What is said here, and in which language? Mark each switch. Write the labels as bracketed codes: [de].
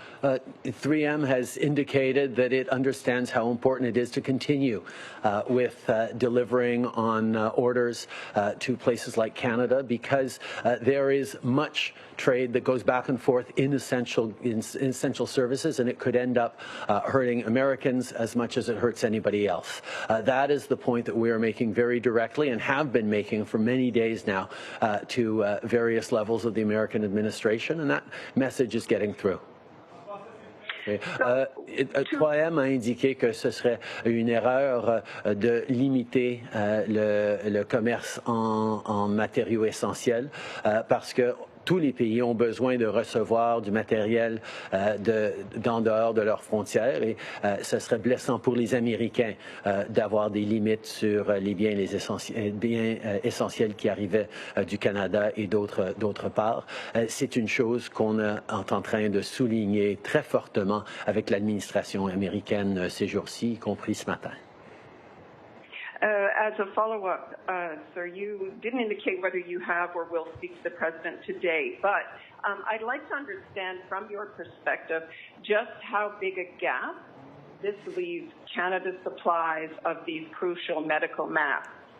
[en] 3M has indicated that it understands how important it is to continue with delivering on orders to places like Canada because there is much trade that goes back and forth in essential services, and it could end up hurting Americans as much as it hurts anybody else. That is the point that we are making very directly and have been making for many days now to various levels of the American administration, and that message is getting through. [fr] 3M a indiqué que ce serait une erreur de limiter le commerce en matériaux essentiels parce que tous les pays ont besoin de recevoir du matériel d'en dehors de leurs frontières et ce serait blessant pour les Américains d'avoir des limites sur les biens essentiels qui arrivaient du Canada et d'autre part. C'est une chose qu'on est en train de souligner très fortement avec l'administration américaine ces jours-ci, y compris ce matin. [en] As a follow-up, sir, you didn't indicate whether you have or will speak to the president today, but I'd like to understand from your perspective just how big a gap this leaves Canada's supplies of these crucial medical masks.